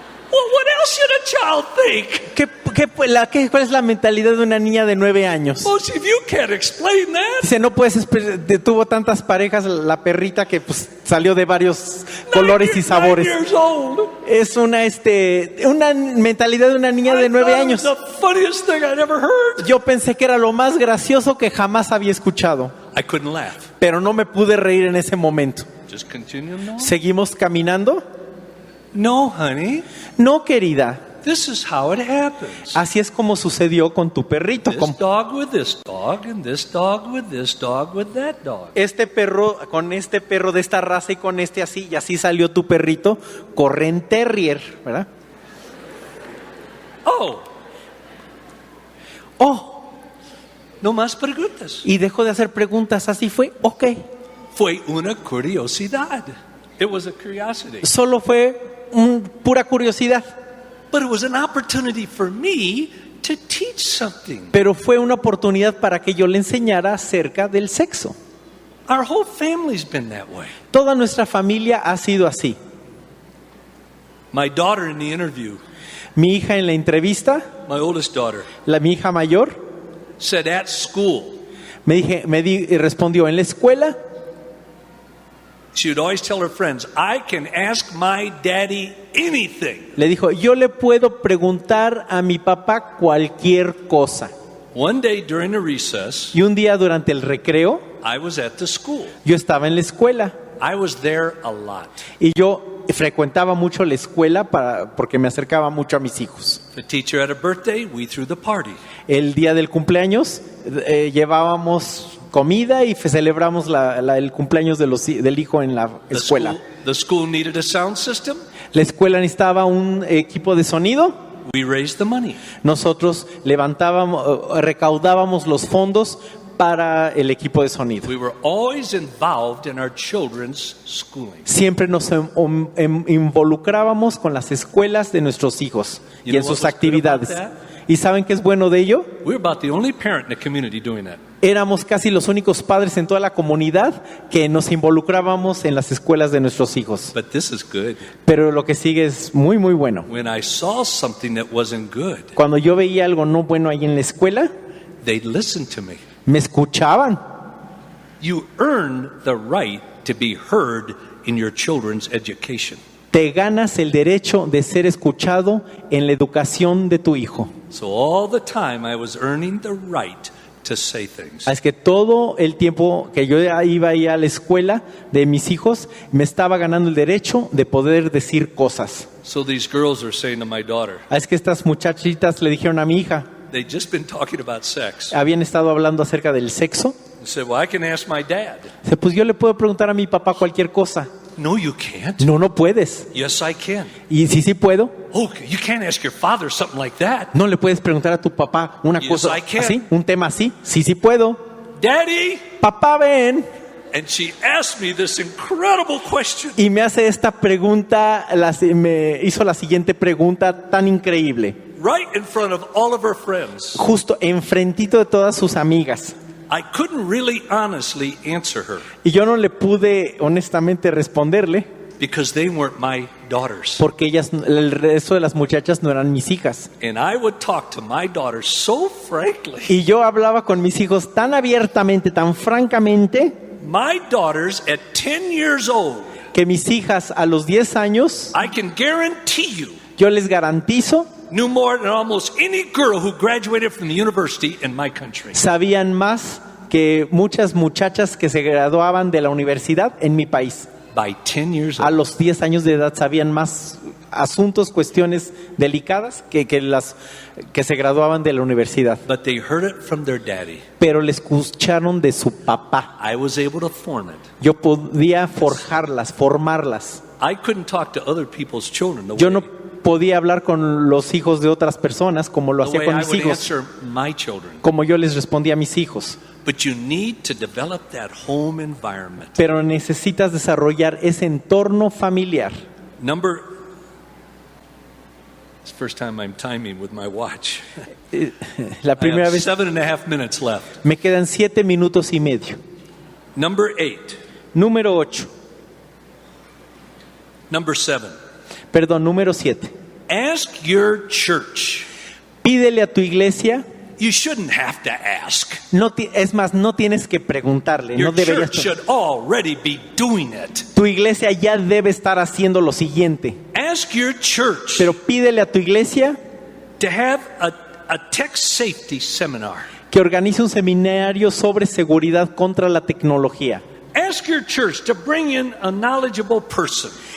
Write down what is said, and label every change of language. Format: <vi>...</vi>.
<en>Well, what else should a child think?</en> <es>¿Cuál es la mentalidad de una niña de 9 años?</es> <en>Well, if you can't explain that,</en> <es>Dice, no puedes, tuvo tantas parejas la perrita que pues salió de varios colores y sabores.</es> <en>9 years old.</en> <es>Es una mentalidad de una niña de</es> <en>I</en> <es>9</es> <en>thought it</en> <es>años.</es> <en>was the funniest thing I'd ever heard.</en> <es>Yo pensé que era lo más gracioso que jamás había escuchado,</es> <en>I couldn't laugh.</en> <es>pero no me pude reír en ese momento.</es> <en>Just continue on.</en> <es>¿Seguimos caminando?</es> <en>No, honey.</en> <es>No, querida.</es> <en>This is how it happens.</en> <es>Así es como sucedió con tu perrito.</es> <en>This dog with this dog, and this dog with this dog with that dog.</en> <es>Este perro con este perro de esta raza y con este así, y así salió tu perrito, Corren Terrier, ¿verdad? Oh, Oh, no más preguntas. y dejó de hacer preguntas, así fue, ok. Fue una curiosidad.</es> <en>It was a curiosity.</en> <es>Solo fue pura curiosidad,</es> <en>But it was an opportunity for me to teach something.</en> <es>pero fue una oportunidad para que yo le enseñara acerca del sexo.</es> <en>Our whole family's been that way.</en> <es>Toda nuestra familia ha sido así.</es> <en>My daughter in the interview,</en> <es>Mi hija en la entrevista,</es> <en>my oldest daughter,</en> <es>mi hija mayor,</es> <en>said at school,</en> <es>respondió en la escuela.</es> <en>she would always tell her friends, I can ask my daddy anything.</en> <es>Le dijo, yo le puedo preguntar a mi papá cualquier cosa.</es> <en>One day during a recess,</en> <es>Y un día durante el recreo,</es> <en>I was at the school.</en> <es>yo estaba en la escuela</es> <en>I was there a lot.</en> <es>y yo frecuentaba mucho la escuela porque me acercaba mucho a mis hijos.</es> <en>The teacher had a birthday, we threw the party.</en> <es>El día del cumpleaños llevábamos comida y celebramos el cumpleaños del hijo en la escuela.</es> <en>The school needed a sound system.</en> <es>La escuela necesitaba un equipo de sonido.</es> <en>We raised the money.</en> <es>Nosotros recaudábamos los fondos para el equipo de sonido.</es> <en>We were always involved in our children's schooling.</en> <es>Siempre nos involucrábamos con las escuelas de nuestros hijos</es> <en>You</en> <es>y en</es> <en>know</en> <es>sus</es> <en>what was good</en> <es>actividades.</es> <en>about that?</en> <es>¿Y saben qué es bueno de ello?</es> <en>We were about the only parent in the community doing that.</en> <es>Éramos casi los únicos padres en toda la comunidad que nos involucrábamos en las escuelas de nuestros hijos.</es> <en>But this is good.</en> <es>Pero lo que sigue es muy, muy bueno.</es> <en>When I saw something that wasn't good,</en> <es>Cuando yo veía algo no bueno ahí en la escuela,</es> <en>they'd listen to me.</en> <es>me escuchaban.</es> <en>You earn the right to be heard in your children's education.</en> <es>Te ganas el derecho de ser escuchado en la educación de tu hijo.</es> <en>So all the time I was earning the right to say things.</en> <es>Es que todo el tiempo que yo iba ahí a la escuela de mis hijos, me estaba ganando el derecho de poder decir cosas.</es> <en>So these girls are saying to my daughter,</en> <es>Es que estas muchachitas le dijeron a mi hija,</es> <en>they'd just been talking about sex.</en> <es>habían estado hablando acerca del sexo.</es> <en>They said, well, I can ask my dad.</en> <es>Dice, pues yo le puedo preguntar a mi papá cualquier cosa.</es> <en>No, you can't.</en> <es>No, no puedes.</es> <en>Yes, I can.</en> <es>Y sí puedo.</es> <en>Oh, you can't ask your father something like that.</en> <es>No le puedes preguntar a tu papá una</es> <en>Yes,</en> <es>cosa</es> <en>I can.</en> <es>así, un tema así. Sí puedo.</es> <en>Daddy!</en> <es>Papá, ven.</es> <en>And she asked me this incredible question.</en> <es>Y me hace esta pregunta, me hizo la siguiente pregunta tan increíble.</es> <en>Right in front of all of her friends.</en> <es>Justo enfrentito de todas sus amigas.</es> <en>I couldn't really honestly answer her</en> <es>Y yo no le pude honestamente responderle</es> <en>because they weren't my daughters.</en> <es>porque el resto de las muchachas no eran mis hijas.</es> <en>And I would talk to my daughters so frankly.</en> <es>Y yo hablaba con mis hijos tan abiertamente, tan francamente,</es> <en>My daughters at 10 years old,</en> <es>que mis hijas a los 10 años,</es> <en>I can guarantee you,</en> <es>yo les garantizo,</es> <en>knew more than almost any girl who graduated from the university in my country.</en> <es>sabían más que muchas muchachas que se graduaban de la universidad en mi país.</es> <en>By 10 years</en> <es>A</es> <en>old.</en> <es>los 10 años de edad sabían más asuntos, cuestiones delicadas que las que se graduaban de la universidad.</es> <en>But they heard it from their daddy.</en> <es>Pero le escucharon de su papá.</es> <en>I was able to form it.</en> <es>Yo podía formarlas.</es> <en>I couldn't talk to other people's children the</en> <es>Yo</es> <en>way,</en> <es>no podía hablar con los hijos de otras personas como lo</es> <en>the</en> <es>hacía</es> <en>way</en> <es>con</es> <en>I</en> <es>mis</es> <en>would</en> <es>hijos,</es> <en>answer my children.</en> <es>como yo les respondía a mis hijos.</es> <en>But you need to develop that home environment.</en> <es>Pero necesitas desarrollar ese entorno familiar.</es> <en>It's the first time I'm timing with my watch.</en> <es>La</es> <en>I</en> <es>primera</es> <en>have</en> <es>vez</es> <en>7.5 minutes left.</en> <es>me quedan 7 minutos y medio.</es> <en>Number 8.</en> <es>Número 8.</es> <en>Number 7.</en> <es>Perdón, número 7.</es> <en>Ask your church.</en> <es>Pídele a tu iglesia.</es> <en>You shouldn't have to ask.</en> <es>Es más, no tienes que preguntarle.</es> <en>Your</en> <es>No deberías.</es> <en>church should already be doing it.</en> <es>Tu iglesia ya debe estar haciendo lo siguiente.</es> <en>Ask your church</en> <es>Pero pídele a tu iglesia</es> <en>to have a tech safety seminar.</en> <es>que organice un seminario sobre seguridad contra la tecnología.</es> <en>Ask your church to bring in a knowledgeable person</en>